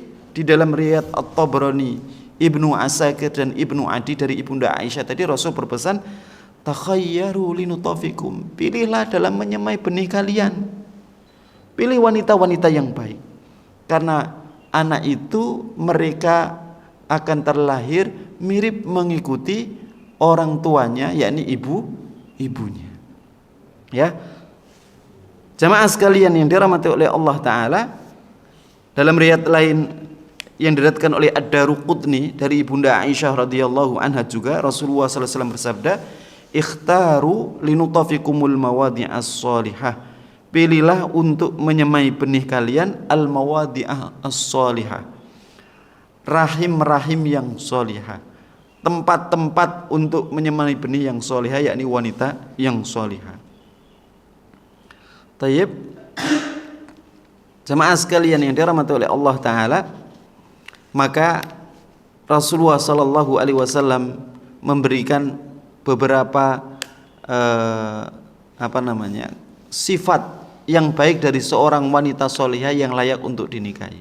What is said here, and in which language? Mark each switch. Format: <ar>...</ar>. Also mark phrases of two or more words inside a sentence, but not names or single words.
<id>Di dalam riwayat At-Tabrani, Ibnu Asakir dan Ibnu Adi dari Ibunda Aisyah tadi, Rasul berpesan,</id> <ar>تخيروا لنطفكم,</ar> <id>pilihlah dalam menyemai benih kalian, pilih wanita-wanita yang baik, karena anak itu mereka akan terlahir mirip mengikuti orang tuanya, yakni ibunya, ya. Jamaah sekalian yang dirahmati oleh Allah Ta'ala, dalam riwayat lain yang diriwayatkan oleh Ad-Daruqutni dari Ibunda Aisyah</id> <ar>رضي الله عنها</ar> <id>juga, Rasulullah</id> <ar>صلى الله عليه وسلم</ar> <id>bersabda,</id> <ar>اختاروا لنطفكم المواضع الصالحة,</ar> <id>pilihlah untuk menyemai benih kalian</id> <ar>المواضع الصالحة,</ar> <id>rahim-rahim yang shalihah, tempat-tempat untuk menyemai benih yang shalihah, yakni wanita yang shalihah. Tayyib. Jamaah sekalian yang dirahmati oleh Allah Ta'ala, maka Rasulullah</id> <ar>صلى الله عليه وسلم</ar> <id>memberikan beberapa sifat yang baik dari seorang wanita solihah yang layak untuk dinikahi.</id>